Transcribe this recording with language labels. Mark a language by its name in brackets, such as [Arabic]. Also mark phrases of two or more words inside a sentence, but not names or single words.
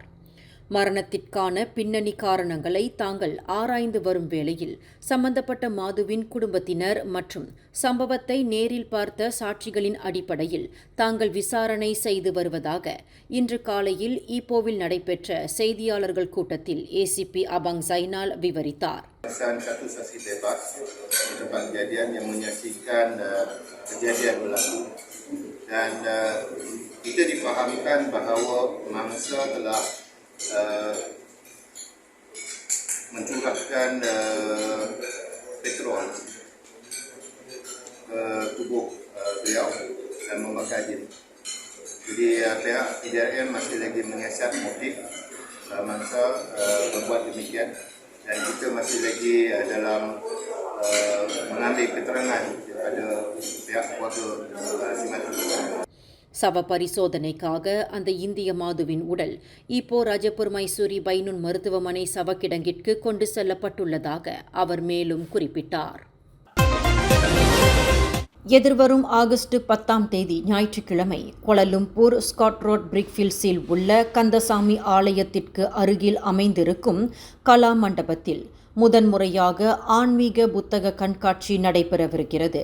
[Tamil] மரணத்திற்கான பின்னணி காரணங்களை தாங்கள் ஆராய்ந்து வரும் வேளையில் சம்பந்தப்பட்ட மாதுவின் குடும்பத்தினர் மற்றும் சம்பவத்தை நேரில் பார்த்த சாட்சிகளின் அடிப்படையில் தாங்கள் விசாரணை செய்து வருவதாக இன்று காலையில் ஈப்போவில் நடைபெற்ற செய்தியாளர்கள் கூட்டத்தில் ACP அபாங் ஜைனால் விவரித்தார். [Malay] Kita dipahamkan bahawa mangsa telah mencurahkan petrol tubuh beliau dan membakar jin. Jadi pihak PJRM masih lagi menyiasat motif mangsa berbuat demikian dan kita masih lagi dalam mengambil keterangan daripada pihak keluarga si mati. [Tamil] சவ பரிசோதனைக்காக அந்த இந்திய மாதுவின் உடல் இப்போ ரஜபுர் மைசூரி பைனுன் மருத்துவமனை சவக்கிடங்கிற்கு கொண்டு செல்லப்பட்டுள்ளதாக அவர் மேலும் குறிப்பிட்டார். எதிர்வரும் ஆகஸ்ட் 10 ஞாயிற்றுக்கிழமை கோலலும்பூர் ஸ்காட் ரோட் பிரிக்ஃபீல்ட்ஸில் உள்ள கந்தசாமி ஆலயத்திற்கு அருகில் அமைந்திருக்கும் கலா மண்டபத்தில் முதன்முறையாக ஆன்மீக புத்தக கண்காட்சி நடைபெறவிருக்கிறது.